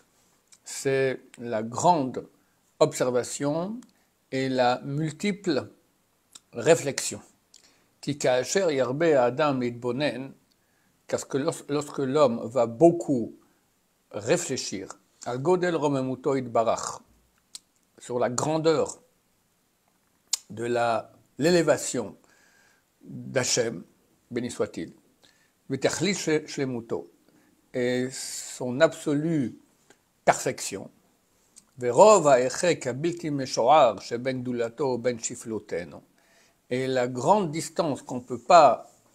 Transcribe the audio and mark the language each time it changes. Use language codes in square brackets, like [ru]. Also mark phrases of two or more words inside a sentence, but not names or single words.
[fr] C'est la grande observation et la multiple réflexion. Parce que lorsque l'homme va beaucoup réfléchir [he] על גודל רוממותו יתברך, [fr] sur la grandeur de l'élévation d'Hachem, béni soit-il, et son absolue perfection, et la grande distance qu'on peut pas